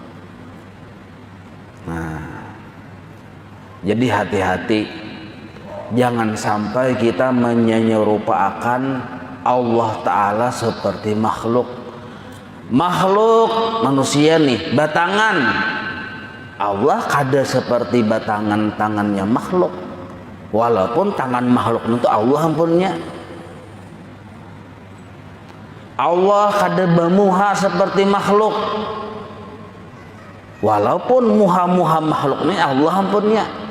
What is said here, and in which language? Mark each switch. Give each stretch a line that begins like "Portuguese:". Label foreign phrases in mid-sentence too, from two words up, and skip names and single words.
Indonesian: Nah, jadi hati-hati, jangan sampai kita menyerupakan Allah Ta'ala seperti makhluk.
Banjar: Makhluk manusia nih, batangan. Allah kada seperti batangan tangannya makhluk. Walaupun tangan makhluk itu Allah ampunnya. Allah kada bermuha seperti makhluk. Walaupun muha-muha makhluk ini Allah ampunnya.